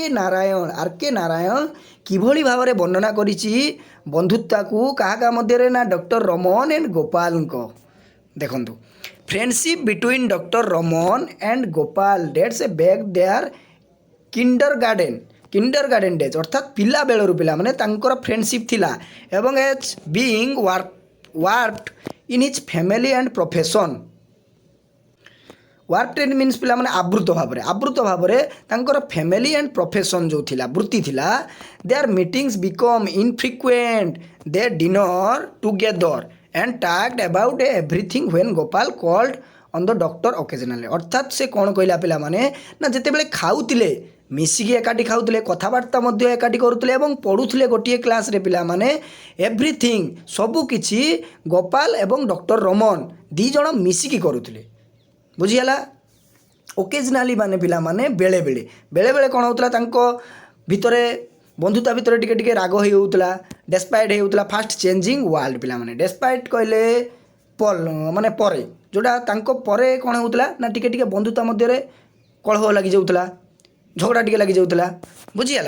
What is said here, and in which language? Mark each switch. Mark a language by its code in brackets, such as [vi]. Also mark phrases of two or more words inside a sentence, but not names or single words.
[or] ନାରାୟଣ ଆର୍.କେ. ନାରାୟଣ କିଭଳି ଭାବରେ ବର୍ଣ୍ଣନା କରିଛି ବନ୍ଧୁତାକୁ କାହା କାହା ମଧ୍ୟରେ ନା ଡକ୍ଟର ରମନ ଆଣ୍ଡ ଗୋପାଳଙ୍କ ଦେଖନ୍ତୁ [en] friendship between Doctor Raman and Gopal dates back their kindergarten days [or] ଅର୍ଥାତ୍ ପିଲାବେଳରୁ ପିଲାମାନେ ତାଙ୍କର ଫ୍ରେଣ୍ଡସିପ୍ ଥିଲା ଏବଂ [en] as being worked in his family and profession worked means [or] ପିଲାମାନେ ଆବୃତ ଭାବରେ ତାଙ୍କର [en] family and profession [or] ଯେଉଁ ଥିଲା ବୃତ୍ତି ଥିଲା [en] their meetings become infrequent they dinner together and talked about everything when Gopal called on the doctor occasionally [or] ଅର୍ଥାତ୍ ସେ କ'ଣ କହିଲା ପିଲାମାନେ ନା ଯେତେବେଳେ ଖାଉଥିଲେ ମିଶିକି ଏକାଠି ଖାଉଥିଲେ କଥାବାର୍ତ୍ତା ମଧ୍ୟ ଏକାଠି କରୁଥିଲେ ଏବଂ ପଢ଼ୁଥିଲେ ଗୋଟିଏ କ୍ଲାସ୍ରେ ପିଲାମାନେ ଏଭ୍ରିଥିଙ୍ଗ ସବୁକିଛି ଗୋପାଳ ଏବଂ ଡକ୍ଟର ରମନ ଦୁଇ ଜଣ ମିଶିକି କରୁଥିଲେ ବୁଝିହେଲା। ଓକେଜନାଲି ମାନେ ପିଲାମାନେ ବେଳେବେଳେ କ'ଣ ହେଉଥିଲା ତାଙ୍କ ଭିତରେ ବନ୍ଧୁତା ଭିତରେ ଟିକେ ଟିକେ ରାଗ ହେଇଯାଉଥିଲା ଡେସ୍ପାଇଟ୍ ହେଇଯାଉଥିଲା [en] fast changing world [or] ପିଲାମାନେ ଡେସ୍ପାଇଟ୍ କହିଲେ ମାନେ ପରେ ଯେଉଁଟା ତାଙ୍କ ପରେ କ'ଣ ହେଉଥିଲା ନା ଟିକେ ଟିକେ ବନ୍ଧୁତା ମଧ୍ୟରେ କଳହ ଲାଗିଯାଉଥିଲା ଝଗଡ଼ା ଟିକେ ଲାଗିଯାଉଥିଲା ବୁଝିହେଲା।